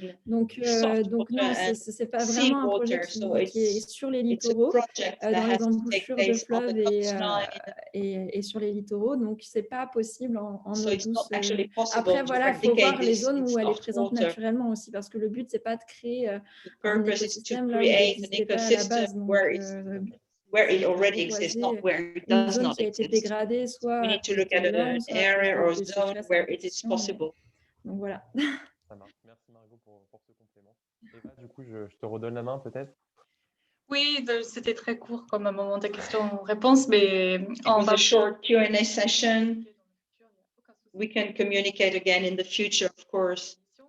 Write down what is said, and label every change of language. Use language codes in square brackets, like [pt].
[fr] Donc non, c'est pas vraiment un projet qui est sur les littoraux, dans les embouchures de fleuves et sur les littoraux. Donc, c'est pas possible en eau douce. Après, voilà, il faut voir les zones où elle est présente naturellement aussi, parce que le but, c'est pas de créer un écosystème là où il n'existait pas à la base. Donc, [en] where it already exists, not where it does not exist. We need to look at an area or a zone where it is possible. [fr] Donc voilà. Ça marche. Merci Margot pour ce complément. Eva, du coup, je te redonne la main peut-être. Oui, c'était très court comme un moment de questions-réponses, mais on va [en] short Q&A session. We can communicate again in the future, of course.